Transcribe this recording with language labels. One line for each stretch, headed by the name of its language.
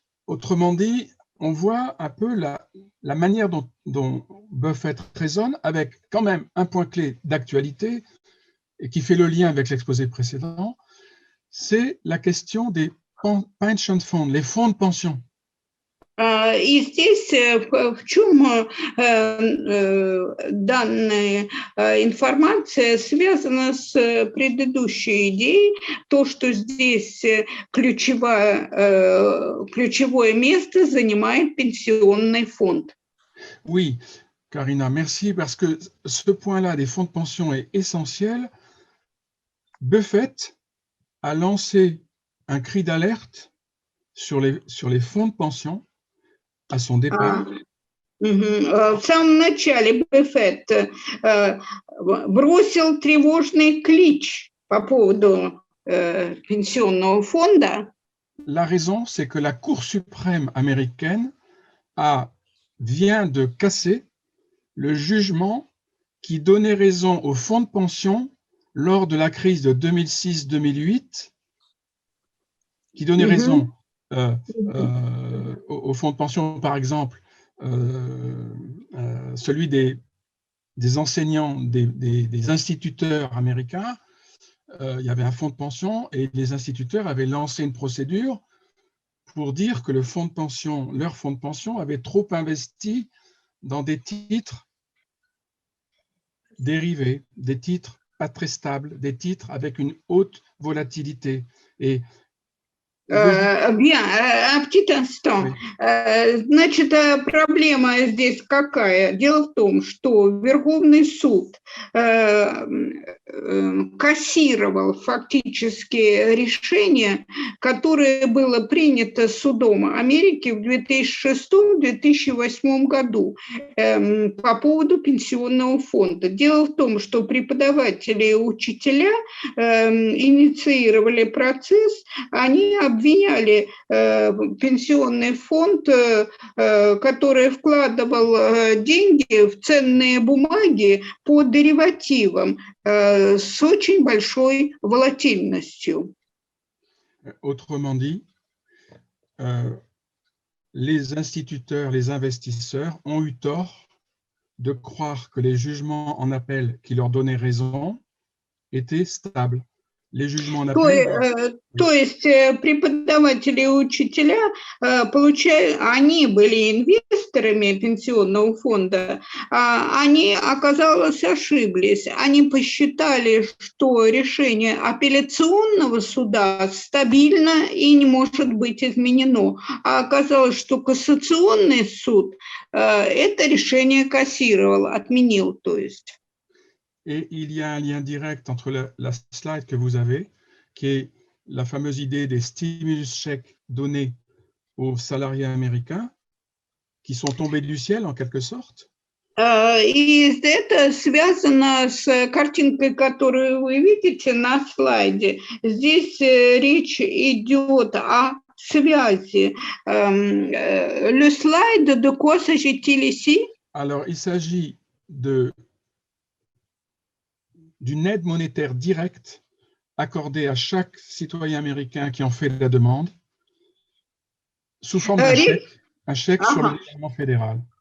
French: Autrement dit, on voit un peu la manière dont Buffett raisonne, avec quand même un point clé d'actualité et qui fait le lien avec l'exposé précédent, c'est la question des pension funds, les fonds de pension.
Russian: И здесь в чем данная информация связана с предыдущей идеей, то, что здесь ключевое место занимает пенсионный фонд.
French: Oui, Karina, merci, parce que ce point-là des fonds de pension est essentiel. Buffett a lancé un cri d'alerte sur les fonds de pension à son départ. В самом начале Буффет бросил тревожный клич по поводу пенсионного фонда. La raison, c'est que la Cour suprême américaine vient de casser le jugement qui donnait raison aux fonds de pension lors de la crise de 2006-2008, qui donnait raison aux fonds de pension, par exemple, celui des enseignants, des instituteurs américains. Il y avait un fonds de pension et les instituteurs avaient lancé une procédure pour dire que leur fonds de pension avait trop investi dans des titres dérivés, des titres pas très stables, des titres avec une haute volatilité. Et Bien, un petit instant.
Russian: Значит, проблема здесь какая? Дело в том, что Верховный суд кассировал фактически решение, которое было принято судом Америки в 2006-2008 году по поводу пенсионного фонда. Дело в том, что преподаватели и учителя инициировали процесс, они обвиняли пенсионный фонд, который вкладывал деньги в ценные бумаги по деривативам с очень большой волатильностью.
French: Autrement dit, les instituteurs, les investisseurs ont eu tort de croire que les jugements en appel qui leur donnaient raison étaient stables. les jugements en
Russian: То,
French: appel.
Russian: то есть преподаватели и учителя, они были инвесторами пенсионного фонда, они, оказалось, ошиблись. Они посчитали, что решение апелляционного суда стабильно и не может быть изменено. А оказалось, что кассационный суд это решение кассировал, отменил, то есть.
French: Et il y a un lien direct entre la slide que vous avez, qui est la fameuse idée des stimulus chèques donnés aux salariés américains, qui sont tombés du ciel en quelque sorte.
Russian: И это связано с картинкой, которую вы видите на слайде. Здесь речь идет о связи.
French: Le slide, de quoi s'agit-il ici? Alors, il s'agit d'une aide monétaire directe accordée à chaque citoyen américain qui en fait la demande, sous forme d'un chèque, un chèque sur le gouvernement fédéral.